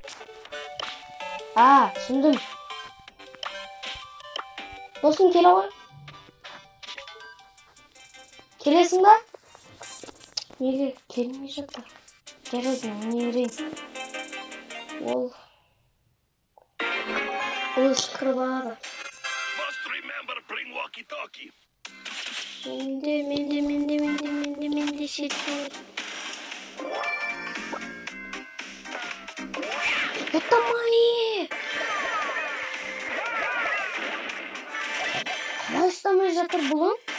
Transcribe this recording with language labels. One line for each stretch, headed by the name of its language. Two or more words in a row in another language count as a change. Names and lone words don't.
Kazakh: Түсіндім. Досым келе ғой. Келесің ба? Неге келмей жатыр? Жарайды, не берейін. Ол Ол ышқырбады.
English: Must remember bring walkie-talkie.
Kazakh: Менде шетші. Ұстамай! Қалай ұстамай жатыр бұлың?